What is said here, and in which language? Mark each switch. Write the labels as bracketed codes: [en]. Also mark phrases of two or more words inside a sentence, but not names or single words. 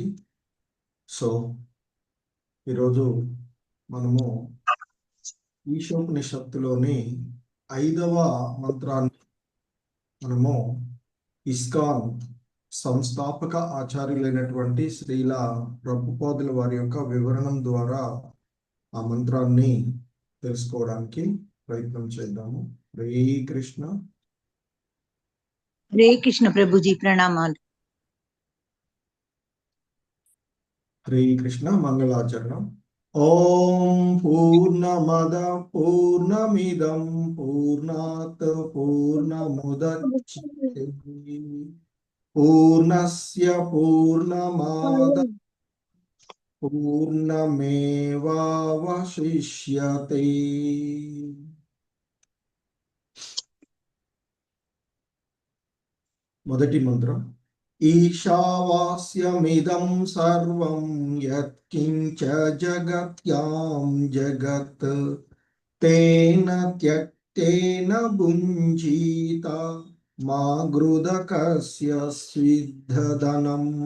[te] సో ఈరోజు మనము ఈశోపనిషత్తులోని 5వ మంత్రాన్ని మనము ఇస్కాన్ సంస్థాపక ఆచార్యులైనటువంటి శ్రీల ప్రభుపాదుల వారి యొక్క వివరణం ద్వారా ఆ మంత్రాన్ని తెలుసుకోవడానికి ప్రయత్నం చేద్దాము. హరే కృష్ణ. హరే కృష్ణ ప్రభుజీ, ప్రణామాలు. హరే కృష్ణ. [sa] మంగళాచరణం. ఓం పూర్ణమద పూర్ణమిదం పూర్ణాత్ పూర్ణముదచ్యతే పూర్ణస్య పూర్ణమాదాయ పూర్ణమేవావశిష్యతే. [te] మొదటి మంత్రం. [sa] ఈశావాస్యమిదం సర్వం యత్కించ జగత్యాం జగత్ తేన త్యక్తేన భుంజీత మా గృదకస్య స్విద్ధధనం.